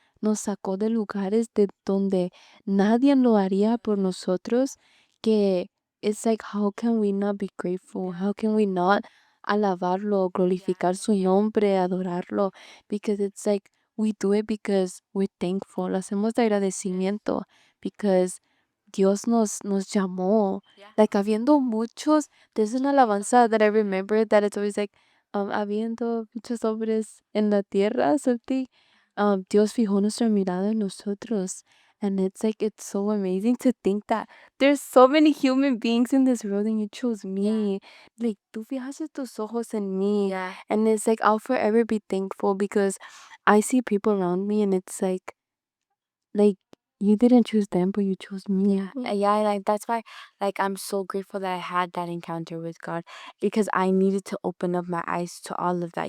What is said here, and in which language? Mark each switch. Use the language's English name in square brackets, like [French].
[Spanish] Nos sacó de lugares de donde nadie lo haría por nosotros, que [English] it's like, how can we not be grateful? How can we not [Spanish] alabarlo, glorificar su nombre, adorarlo? [English] Because it's like, we do it because we're thankful. [Spanish] Lo hacemos de agradecimiento because Dios nos llamó. Like, habiendo muchos, [English] there's an [Spanish] alabanza [English] that I remember that it's always like, [Spanish] habiendo muchos hombres en la tierra, something, Dios fijó nuestra mirada en nosotros. [English] And it's like, it's so amazing to think that there's so many human beings in this world and you chose me. [Spanish] Like, tú fijaste tus ojos en mí. [English] And it's like, I'll forever be thankful because I see people around me and it's like, you didn't choose them, but you chose me. Like that's why, like, I'm so grateful that I had that encounter with God, because I needed to open up my eyes to all of that.